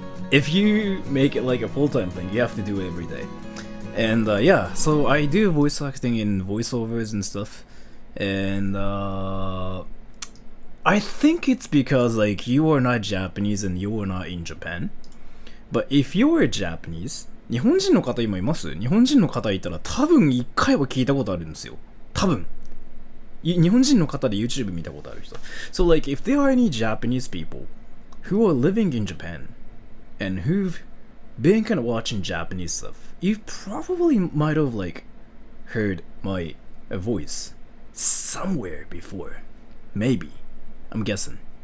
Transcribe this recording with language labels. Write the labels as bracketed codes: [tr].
[en] If you make it like a full-time thing, you have to do it every day. And yeah, so I do voice acting and voiceovers and stuff. And I think it's because like you are not Japanese and you are not in Japan. But if you are Japanese, [ja] 日本人の方今います？日本人の方いたら多分一回は聞いたことあるんですよ。多分。日本人の方で YouTube 見たことある人。 [en] So like if there are any Japanese people who are living in Japan and who've been kind of watching Japanese stuff, you probably might have like heard my voice somewhere before. Maybe. I'm guessing.